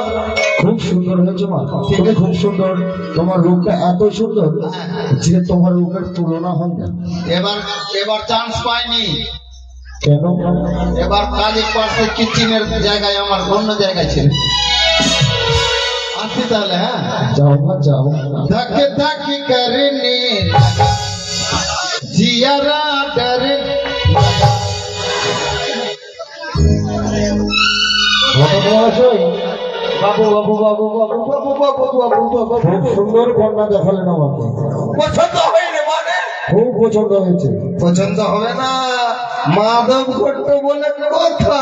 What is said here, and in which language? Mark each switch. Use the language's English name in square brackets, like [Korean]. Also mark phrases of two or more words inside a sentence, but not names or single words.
[Bangla] খুব সুন্দর হয়েছে মা, তুমি খুব সুন্দর, তোমার রূপটা এত সুন্দর যে তোমার রূপের তুলনা হয় না। এবার চান্স পাইনি, কেন? এবার কাজের পাশে কিচেনের জায়গায় আমার অন্য জায়গায় ছিল। আসছি তাহলে, হ্যাঁ যাও মা যাও। [Hindi] धक धक करने लगा जियारा डरने लगा। [Bangla] ঘটনাশয় বাবু বাবু বাবু বাবু বাবু বাবু বাবু বাবু, খুব সুন্দর কন্যা দেখালেন আমাকে, পছন্দ হয়নি মানে? খুব পছন্দ হয়েছে। পছন্দ হবে না, মাধব ঘট্ট বলে কথা।